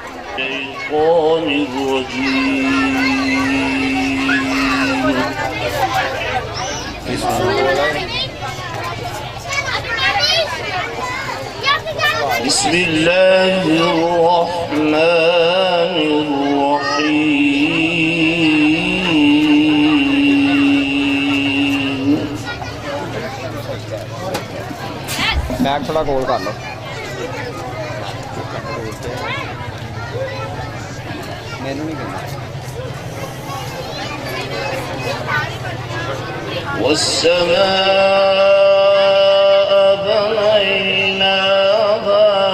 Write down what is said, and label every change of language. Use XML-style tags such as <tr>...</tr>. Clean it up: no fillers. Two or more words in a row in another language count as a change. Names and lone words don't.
<ar>الشيطان الرجيم بسم الله الرحمن الرحيم</ar> <pa>بیگ تھوڑا گول کر لو مینوں نہیں کرنا</pa> <ar>والسماء بنيناها</ar>